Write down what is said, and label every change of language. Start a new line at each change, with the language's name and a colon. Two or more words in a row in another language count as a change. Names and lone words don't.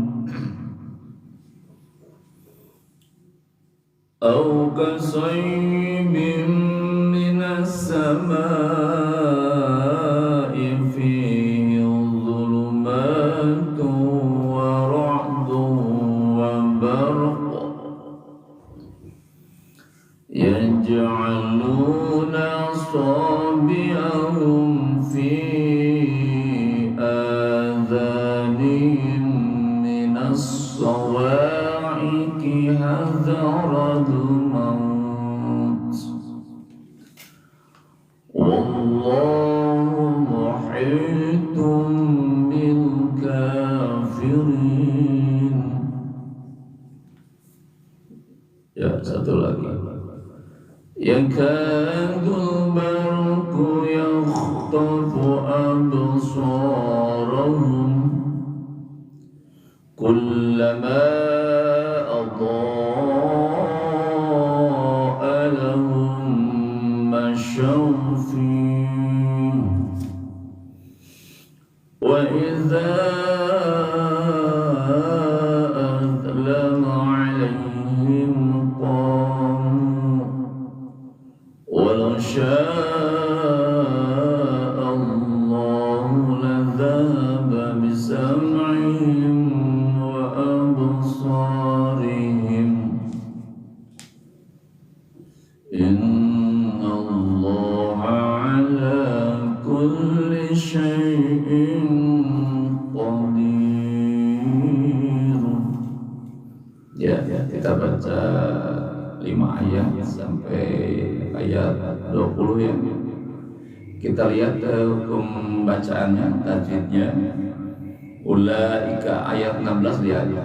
Arabic: أو كصيب من السماء فيه ظلمات ورعد وبرق يجعلون أصابعهم في آذانهم من الصواعق حذر الموت والله محيط بالكافرين.
Indonesian: Ya satu lagi.
Arabic: يكاد البرق يخطف أبصارهم كلما أضاء لهم مشوا فيه وإذا أظلم عليهم قاموا ولو شاء الله لذهب بسمعهم وأبصارهم إن الله شيء قدير.
Indonesian: Ya, kita baca 5 ayat sampai ayat 20 ya. Kita lihat hukum bacaannya, tajwidnya. Ulaika ayat 16 lihat.